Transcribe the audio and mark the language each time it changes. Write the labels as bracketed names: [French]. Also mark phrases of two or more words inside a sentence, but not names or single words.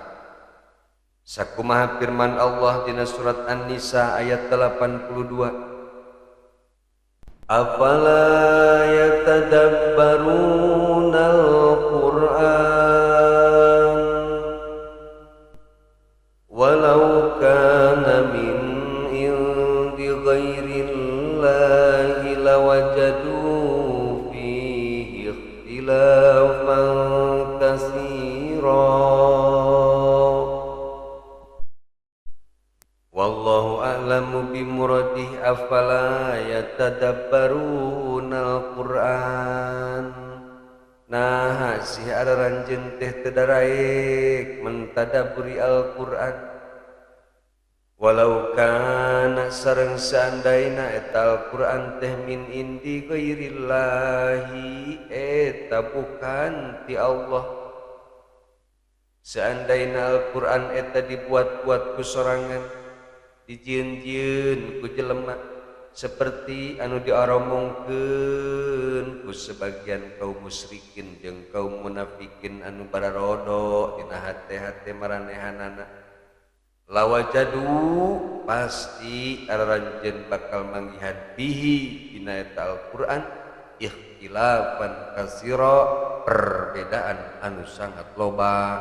[Sundanese] Sakumaha firman Allah dina surat An-Nisa ayat 82, [Arabic] أفلا يتدبرون القرآن ولو كان من عند غير الله لوجدوا فيه اختلافا كثيرا. والله أعلم بمراده. أفلا يتدبرون القرآن. [Sundanese] Nah sih ada ranjeun teh teu daraek mentadaburi Al-Qur'an. [Arabic] ولو كان [Sundanese] sareng seandaina eta Al-Qur'an teh [Arabic] من عند غير الله, [Sundanese] eta bukan ti Allah. seandaina Al-Qur'an eta dibuat-buat ku sorangan, dijieun-jieun ku jelema seperti anu diaromongkeun ku sebagian kaum musyrikin jeung kaum munafikin anu bararodo dina hate-hate maranehanana, lawajadu pasti araranjeun bakal manggihan bihi dina eta Al-Qur'an [Arabic] اختلافا كثيرا, [Sundanese] perbedaan anu sangat loba.